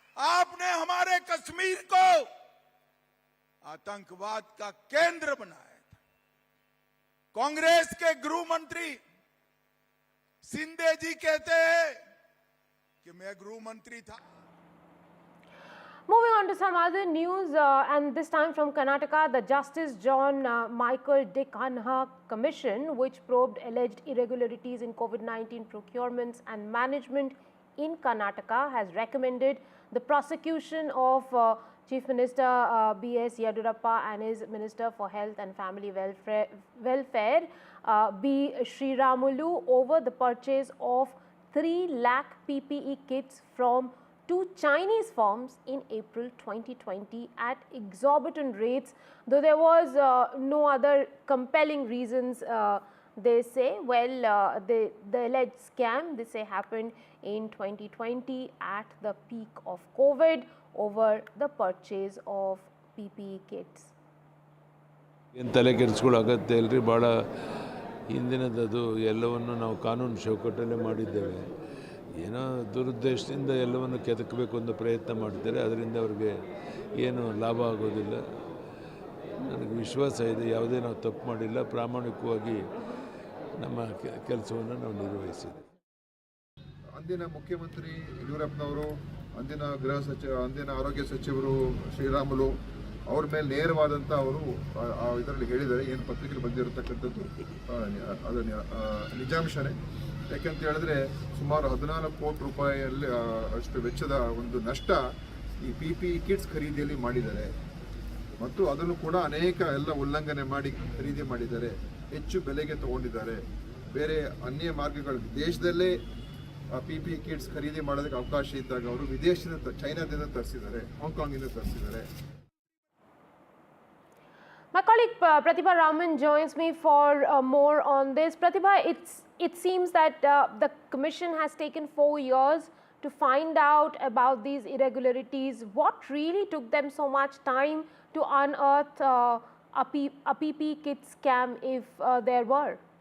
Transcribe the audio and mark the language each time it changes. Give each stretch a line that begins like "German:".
Hindi: आपने हमारे कश्मीर को आतंकवाद का केंद्र बनाया था। कांग्रेस के गृह मंत्री शिंदे जी कहते हैं कि मैं गृह मंत्री था।
English: Moving on to some other news, and this time from Karnataka, the Justice John Michael Dick-Hanha Commission, which probed alleged irregularities in COVID-19 procurements and management in Karnataka, has recommended the prosecution of Chief Minister B.S. Yediyurappa and his Minister for Health and Family Welfare B. Sriramulu over the purchase of 3 lakh PPE kits from 2 Chinese firms in April 2020 at exorbitant rates, though there was no other compelling reasons. They say, well, the alleged scam, they say, happened in 2020 at the peak of COVID over the purchase of PPE kits.
Kannada: ತಲೆ ಕೆಡಿಸ್ಕೊಳ್ಳೋ ಅಗತ್ಯ ಇಲ್ಲರಿ. ಭಾಳ ಹಿಂದಿನದದು ಎಲ್ಲವನ್ನು ನಾವು ಕಾನೂನು ಚೌಕಟ್ಟಲ್ಲೇ ಮಾಡಿದ್ದೇವೆ. ಏನೋ ದುರುದ್ದೇಶದಿಂದ ಎಲ್ಲವನ್ನು ಕೆದಕಬೇಕು ಅಂತ ಪ್ರಯತ್ನ ಮಾಡ್ತಾರೆ. ಅದರಿಂದ ಅವ್ರಿಗೆ ಏನು ಲಾಭ ಆಗೋದಿಲ್ಲ. ನನಗೆ ವಿಶ್ವಾಸ ಇದೆ, ಯಾವುದೇ ನಾವು ತಪ್ಪು ಮಾಡಿಲ್ಲ, ಪ್ರಾಮಾಣಿಕವಾಗಿ ನಮ್ಮ ಕೆಲಸವನ್ನು ನಾವು ನಿರ್ವಹಿಸಿದ್ದೀವಿ. ಅಂದಿನ ಮುಖ್ಯಮಂತ್ರಿ ಯಡಿಯೂರಪ್ಪನವರು, ಅಂದಿನ ಅಂದಿನ ಆರೋಗ್ಯ ಸಚಿವರು ಶ್ರೀರಾಮುಲು ಅವ್ರ ಮೇಲೆ ನೇರವಾದಂಥ ಅವರು ಇದರಲ್ಲಿ ಹೇಳಿದ್ದಾರೆ. ಏನು ಪತ್ರಿಕೆಯಲ್ಲಿ ಬಂದಿರತಕ್ಕಂಥದ್ದು ಅದು ನಿಜಾಂಶನೇ. ಯಾಕೆಂತ ಹೇಳಿದ್ರೆ ಸುಮಾರು 14 ಕೋಟಿ ರೂಪಾಯಿಯಲ್ಲಿ ಅಷ್ಟು ವೆಚ್ಚದ ಒಂದು ನಷ್ಟ ಈ PPE ಕಿಟ್ಸ್ ಖರೀದಿಯಲ್ಲಿ ಮಾಡಿದ್ದಾರೆ. ಮತ್ತು ಅದನ್ನು ಕೂಡ ಅನೇಕ ಎಲ್ಲ ಉಲ್ಲಂಘನೆ ಮಾಡಿ ಖರೀದಿ ಮಾಡಿದ್ದಾರೆ, ಹೆಚ್ಚು ಬೆಲೆಗೆ ತಗೊಂಡಿದ್ದಾರೆ. ಬೇರೆ ಅನ್ಯ ಮಾರ್ಗಗಳು ದೇಶದಲ್ಲೇ PPE ಕಿಟ್ಸ್ ಖರೀದಿ ಮಾಡೋದಕ್ಕೆ ಅವಕಾಶ ಇದ್ದಾಗ ಅವರು ವಿದೇಶದಿಂದ ಚೈನಾದಿಂದ ತರಿಸಿದ್ದಾರೆ, ಹಾಂಗ್ಕಾಂಗಿಂದ ತರಿಸಿದ್ದಾರೆ.
English: My colleague Pratibha Raman joins me for more on this. Pratibha, it seems that the commission has taken 4 years to find out about these irregularities. What really took them so much time to unearth a PPE kit scam, if there were?